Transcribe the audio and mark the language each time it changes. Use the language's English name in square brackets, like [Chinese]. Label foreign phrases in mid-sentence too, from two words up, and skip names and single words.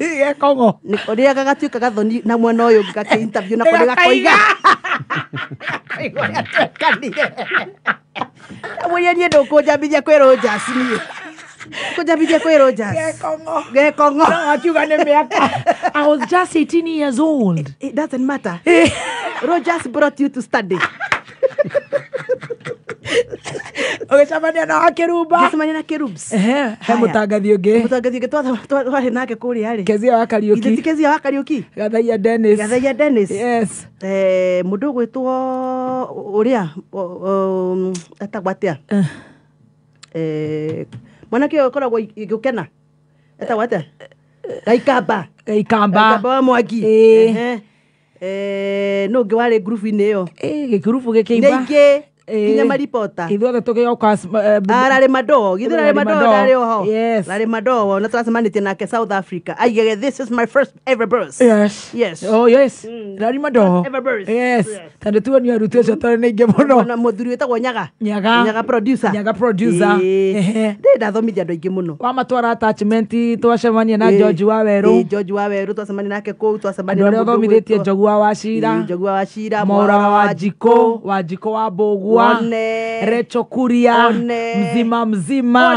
[Kikuyu] gekongo rĩrĩa gagatuĩka Gathoni na mwena ũyũ gakĩ interview nako gakoiga mwenye niĩ ndũkũnjambithia kwĩ Rogers niĩ kũnjambithia kwĩ Rogers gekongo akiuga nĩ mĩaka [English] I was just 18 years old it doesn't matter Rogers brought you to study [Kikuyu] ũgĩcemania na Kĩruba ngĩcemania na Kĩrubs he mũtangathi ũngĩ twarĩ nake kũrĩa rĩ Kezia wa Kariuki ithe Kezia wa Kariuki Gathaia Dennis yes mũndũ gwĩtwo ũrĩa etagwo atĩa mwanake ũyũ ũkoragwo gũkena etagwo atĩa Gaikamba wa Mwangi no ũngĩ warĩ ngurubu-inĩ ĩyo gĩkurubu gĩkĩimba kinya maripota ithuothe tũgĩoka ararĩ Madowo githĩ ararĩ oho ararĩ Madowo na twacemanĩtie nake South Africa aigage [English] this is my first ever birth [Kikuyu] yes ararĩ Madowo tondũ tuonio arutwo acio twarĩ na ingĩ mũno na mũthuri wĩtagwo Nyaga producer ndathomithia andũ aingĩ mũno wamatwara attachment twacemania na George Waweru twacemania nake kũu twacemania na mũndũ thomithĩtie Njogua wa Maura wa Wanjiko wa Mbũgua Recho Kuria mzima